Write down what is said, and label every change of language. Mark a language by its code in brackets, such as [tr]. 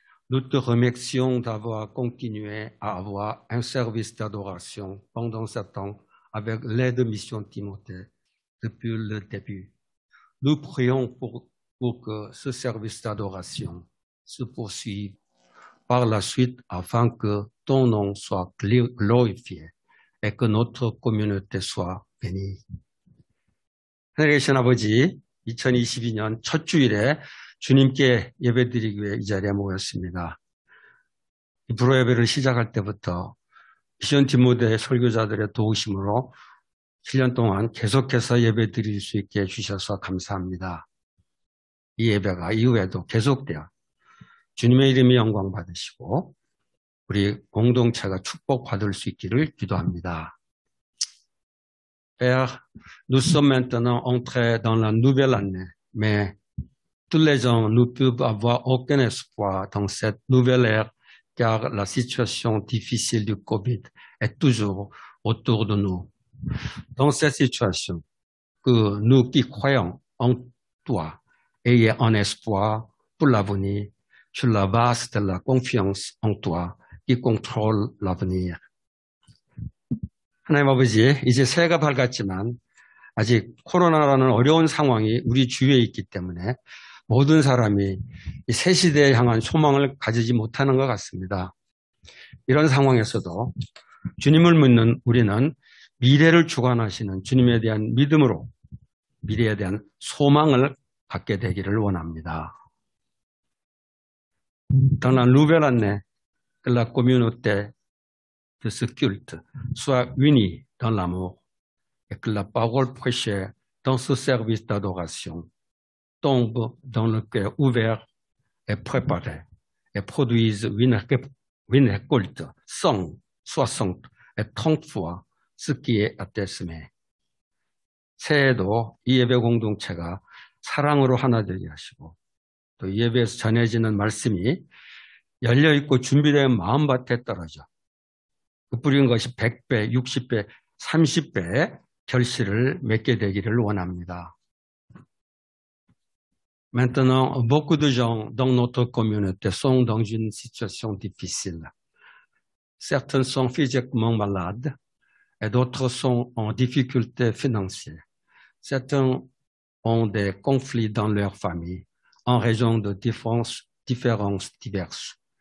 [fr] Nous te remercions d'avoir continué à avoir un service d'adoration pendant ce temps avec l'aide de Mission Timothée depuis le début. Nous prions pour que ce service d'adoration se poursuive par la suite afin que ton nom soit glorifié et que notre communauté soit bénie. [ko] 하늘에 계신 아버지, 2022년 첫 주일에 주님께 예배드리기 위해 이 자리에 모였습니다. 이 불호 예배를 시작할 때부터 미션 디모데 설교자들의 도우심으로 7년 동안 계속해서 예배드릴 수 있게 해주셔서 감사합니다. 이 예배가 이후에도 계속되어 주님의 이름이 영광 받으시고 우리 공동체가 축복받을 수 있기를 기도합니다. [fr] Père, nous sommes maintenant entrés dans la nouvelle année, mais tous les gens ne peuvent avoir aucun espoir dans cette nouvelle ère car la situation difficile du Covid est toujours autour de nous. Dans cette situation, que nous qui croyons en toi ayez un espoir pour l'avenir sur la base de la confiance en toi qui contrôle l'avenir. [ko] 하나님 아버지, 이제 새해가 밝았지만 아직 코로나라는 어려운 상황이 우리 주위에 있기 때문에 모든 사람이 이 새 시대에 향한 소망을 가지지 못하는 것 같습니다. 이런 상황에서도 주님을 믿는 우리는 미래를 주관하시는 주님에 대한 믿음으로 미래에 대한 소망을 갖게 되기를 원합니다. [fr] Dans la nouvelle année, que la communauté de ce culte soit unie dans l'amour et que la parole prêchée dans ce service d'adoration tombe dans le cœur ouvert et préparé et produise une récolte 100, 60 et 30 fois ce qui est attesté. [ko] 새해에도 이 예배 공동체가 사랑으로 하나 되게 하시고 또 이 예배에서 전해지는 말씀이 열려있고 준비된 마음밭에 떨어져 그 뿌린 것이 100배, 60배, 30배의 결실을 맺게 되기를 원합니다. [fr] Maintenant, beaucoup de gens dans notre communauté sont dans une situation difficile. Certains sont physiquement malades et d'autres sont en difficulté financière. Certains ont des conflits dans leur famille en raison de différences diverses.